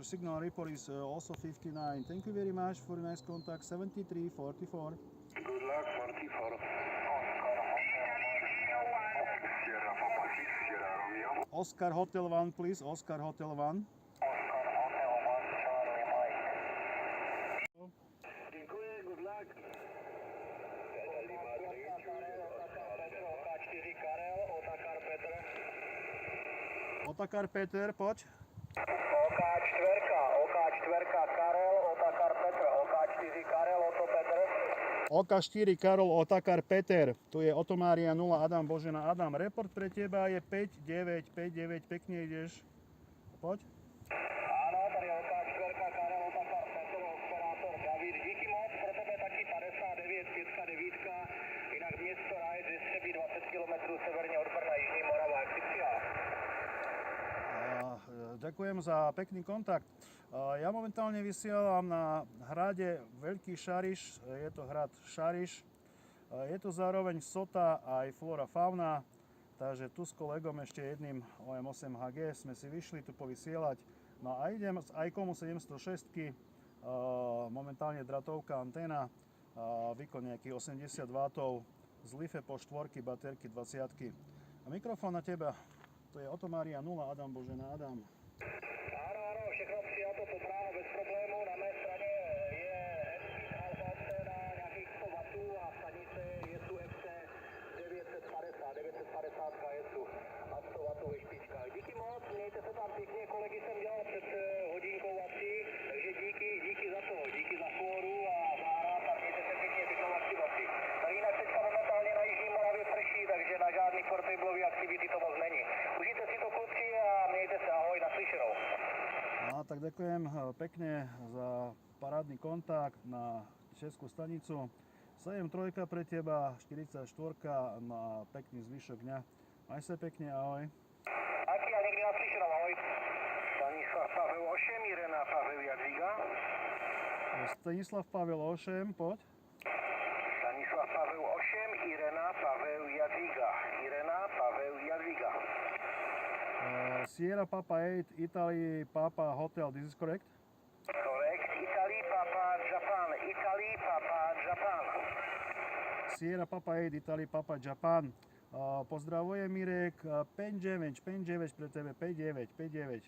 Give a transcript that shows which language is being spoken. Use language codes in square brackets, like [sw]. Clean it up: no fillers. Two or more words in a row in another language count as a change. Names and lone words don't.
[en] your signal report is also 59. Thank you very much for the next contact 7344. Good luck, 44. Oscar Hotel 1, please. Oscar Hotel 1. Dziękuję, good luck. [sk] Otakar Peter, poď. [cs] OK4 Karel, Otakar Petr, OK4 Karel, Oto Petr. [sk] OK4 Karol Otakar Peter. Tu je Otomária 0 Adam Božena Adam. Report pre teba je 5959, pekne ideš. Poď. [cs] Áno, tady je OK4 Karel, Otakar Petr, operátor David. Díky moc, pro tebe taky 59, 5 jinak město Rajet ze Střebí 20 km severně od Brna, Jižní Morava, jak si přijal? [sk] Ďakujem za pekný kontakt. Ja momentálne vysielam na hrade Veľký Šariš, je to hrad Šariš. Je to zároveň sota aj flora fauna, takže tu s kolegom ešte jedným OM8HG sme si vyšli tu povysielať. No a idem z iComu 706, momentálne dratovka anténa, výkon nejakých 80 W, z Life po štvorky, baterky 20. A mikrofón na teba, to je Otomária 0 Adam Božena Adam. [cs] Áno, všechno přijato, to právo bez problémů. Na mé straně je Alfa na nějakých 100 W a stanice Jesu FC 950 Jesu a 100 W ve špičkách. Díky moc, mějte se tam pěkně, kolegy jsem dělal před hodinkou asi, takže díky za to, díky za fóru a záhrad a mějte se pěkně, pěknou aktivaci. Tak jinak teďka momentálně na Jižní Moravě prší, takže na žádný portablový aktivity to moc není. Užijte si to kluci a mějte se, ahoj, naslyšenou. No, [sk] tak ďakujem pekne za parádny kontakt na Českú stanicu. 7-3 pre teba, 44 na pekný zvyšok dňa. Maj sa pekne, ahoj. [cs] Taky a někdy naslyšenou, ahoj. Stanislav Pavel Ošem, Irena Pavel Jadviga. [sk] Stanislav Pavel Ošem, poď. Stanislav Pavel Ošem, Irena Pavel Jadviga. Irena Pavel Jadviga. [en] Sierra Papa 8, Italy Papa Hotel, this is correct? Correct. Italy Papa Japan. Italy Papa Japan. Sierra Papa 8, Italy Papa Japan. [sk] Pozdravujem Mirek, 5-9 pre tebe, 5-9.